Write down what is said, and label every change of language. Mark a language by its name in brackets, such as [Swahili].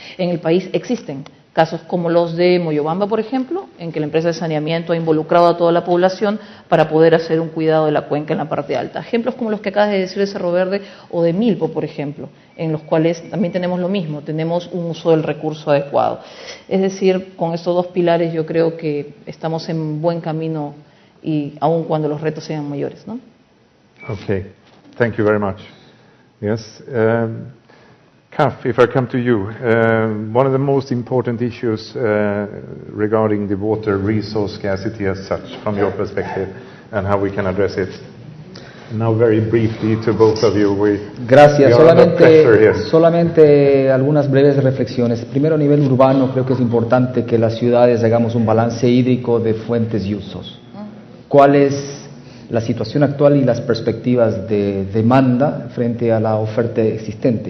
[Spanish] En el país existen casos como los de Moyobamba, por ejemplo, en que la empresa de saneamiento ha involucrado a toda la población para poder hacer un cuidado de la cuenca en la parte alta. Ejemplos como los que acabas de decir de Cerro Verde o de Milpo, por ejemplo, en los cuales también tenemos lo mismo, tenemos un uso del recurso adecuado. Es decir, con estos dos pilares yo creo que estamos en buen camino, y aun cuando los retos sean mayores, ¿no? [English] Okay, thank you very much. Yes, Kaf, if I come to you, one of the most important issues regarding the water resource scarcity as such, from your perspective, and how we can address it. Now, very briefly to both of you. [Spanish] Gracias. Solamente algunas breves reflexiones. Primero, a nivel urbano, creo que es importante que las ciudades hagamos un balance hídrico de fuentes y usos. ¿Cuál es la situación actual y las perspectivas de demanda frente a la oferta existente?